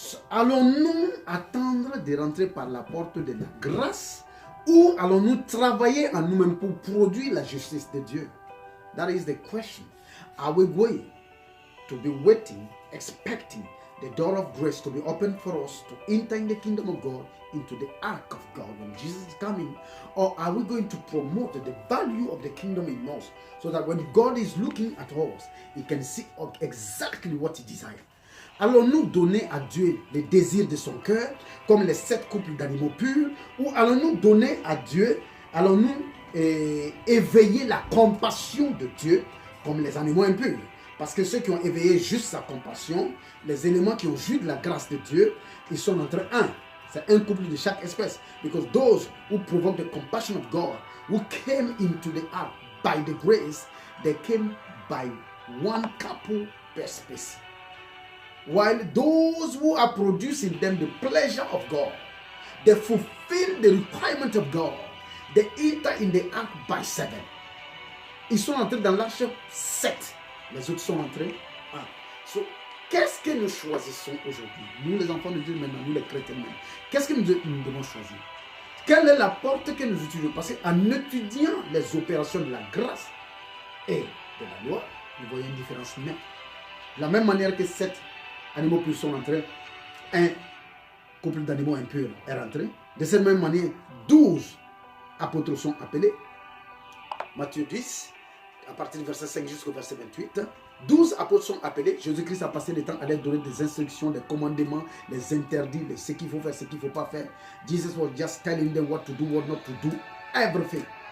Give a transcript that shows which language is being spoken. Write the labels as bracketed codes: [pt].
[fr] Allons-nous attendre de rentrer par la porte de la grâce ou allons-nous travailler en nous-mêmes pour produire la justice de Dieu? [en] That is the question. Are we going to be waiting, expecting the door of grace to be opened for us to enter in the kingdom of God, into the ark of God when Jesus is coming? Or are we going to promote the value of the kingdom in us so that when God is looking at us, he can see exactly what he desires? [fr] Allons-nous donner à Dieu les désirs de son cœur, comme les 7 couples d'animaux purs, ou allons-nous donner à Dieu, allons-nous éveiller la compassion de Dieu, comme les animaux impurs? Parce que ceux qui ont éveillé juste sa compassion, les éléments qui ont joui de la grâce de Dieu, ils sont entre un. C'est un couple de chaque espèce. [en] Because those who provoke the compassion of God, who came into the ark by the grace, they came by one couple per species. While those who are producing them the pleasure of God, they fulfill the requirement of God, they enter in the ark by 7. [fr] Ils sont entrés dans l'arche 7. Les autres sont entrés 1. So, qu'est-ce que nous choisissons aujourd'hui? Nous les enfants de Dieu maintenant, nous les chrétiens maintenant. Qu'est-ce que nous devons choisir? Quelle est la porte que nous utilisons? Parce qu'en étudiant les opérations de la grâce et de la loi, nous voyons une différence nette. De la même manière que 7 animaux purs sont entrés, un couple d'animaux impurs est rentré. De cette même manière, 12 apôtres sont appelés. Matthieu 10, à partir du verset 5 jusqu'au verset 28. 12 apôtres sont appelés. Jésus-Christ a passé le temps à leur donner des instructions, des commandements, les interdits, ce qu'il faut faire, ce qu'il ne faut pas faire. [en] Jesus was just telling them what to do, what not to do, everything.